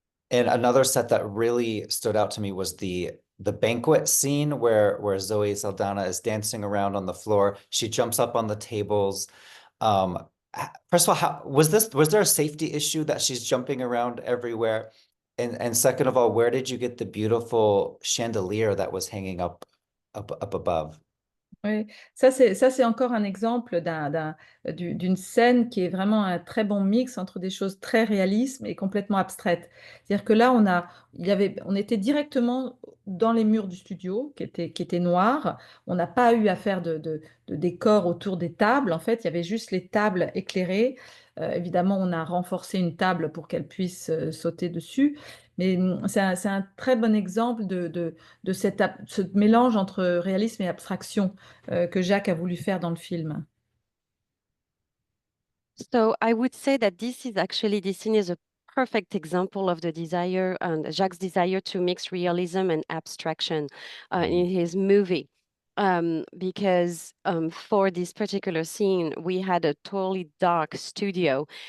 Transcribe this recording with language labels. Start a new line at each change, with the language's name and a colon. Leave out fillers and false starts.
English: And another set that really stood out to me was the banquet scene where Zoe Saldana is dancing around on the floor. She jumps up on the tables. Um, First of all, was there a safety issue that she's jumping around everywhere? And second of all, where did you get the beautiful chandelier that was hanging up above?
French: Oui, ça c'est encore un exemple d'une scène qui est vraiment un très bon mix entre des choses très réalistes et complètement abstraites. C'est-à-dire que là, on était directement dans les murs du studio qui étaient noirs. On n'a pas eu à faire de décor autour des tables. En fait, il y avait juste les tables éclairées. Évidemment, on a renforcé une table pour qu'elle puisse sauter dessus. Mais c'est un très bon exemple de ce mélange entre réalisme et abstraction que Jacques a voulu faire dans le film.
English: So I would say that this scene is a perfect example of the desire and Jacques' desire to mix realism and abstraction in his movie. Because for this particular scene, we had a totally dark studio.